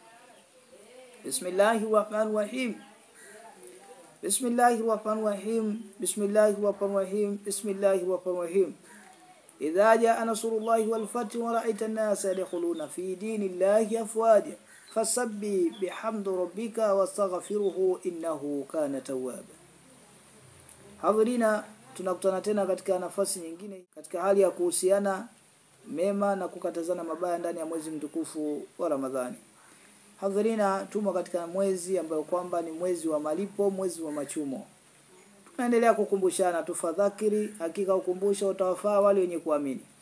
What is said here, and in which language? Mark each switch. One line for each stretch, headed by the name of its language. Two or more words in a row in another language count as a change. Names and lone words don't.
Arabic: بسم الله الرحمن الرحيم. بسم الله الرحمن الرحيم. بسم الله الرحمن الرحيم. بسم الله الرحمن الرحيم. إذا جاء نصر الله والفتح ورأيت الناس يدخلون في دين الله أفواجا فسبح بحمد ربك واستغفره إنه كان توابا.
Swahili: Hadhirina, tunakutana tena katika nafasi nyingine katika hali ya kuhusiana mema na kukatazana mabaya ndani ya mwezi mtukufu wa Ramadhani. Hadhirina, tumo katika mwezi ambao kwamba ni mwezi wa malipo, mwezi wa machumo. Tunaendelea kukumbushana, tufadhakiri, hakika ukumbusho utawafaa wale wenye kuamini.